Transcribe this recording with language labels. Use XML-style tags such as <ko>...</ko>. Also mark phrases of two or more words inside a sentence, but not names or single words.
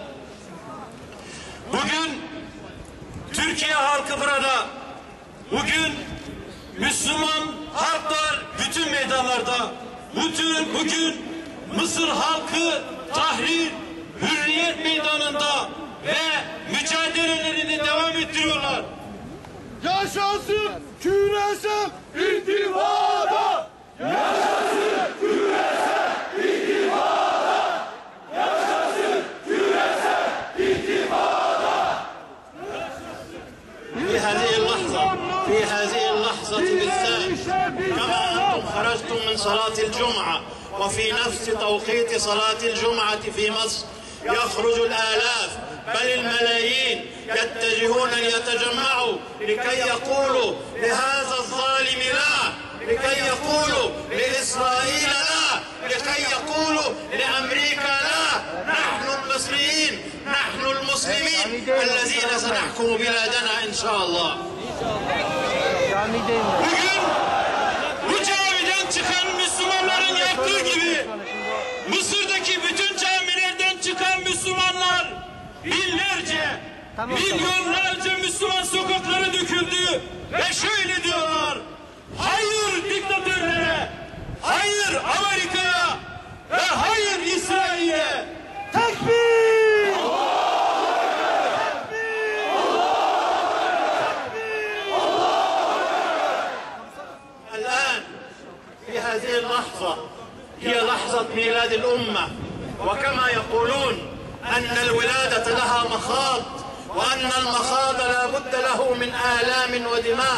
<tr>Bugün Türkiye halkı burada, bugün Müslüman halklar bütün meydanlarda, bugün Mısır halkı Tahrir, Hürriyet Meydanı'nda ve mücadelelerini devam ettiriyorlar. Yaşasın küresel intifada! Yaşasın küresel intifada! Yaşasın küresel intifada!</tr> <ar>في هذه اللحظة بالذات كما أنتم خرجتم من صلاة الجمعة وفي نفس توقيت صلاة الجمعة في مصر يخرج الآلاف بل الملايين يتجهون ليتجمعوا لكي يقولوا لهذا الظالم لا، لكي يقولوا لإسرائيل لا، لكي يقولوا لأمريكا لا. نحن المصريين، نحن المسلمين الذين سنحكم بلادنا إن شاء الله.</ar> <tr>Bugün bu camiden çıkan Müslümanların yaptığı gibi Mısır'daki bütün camilerden çıkan Müslümanlar binlerce, milyonlarca Müslüman sokaklara döküldü ve şöyle diyorlar: hayır diktatörlere, hayır Amerika'ya ve hayır İsrail'e. Tekbir!</tr> <ar>في هذه اللحظة هي لحظة ميلاد الأمة، وكما يقولون أن الولادة لها مخاض وأن المخاض لا بد له من آلام ودماء.</ar>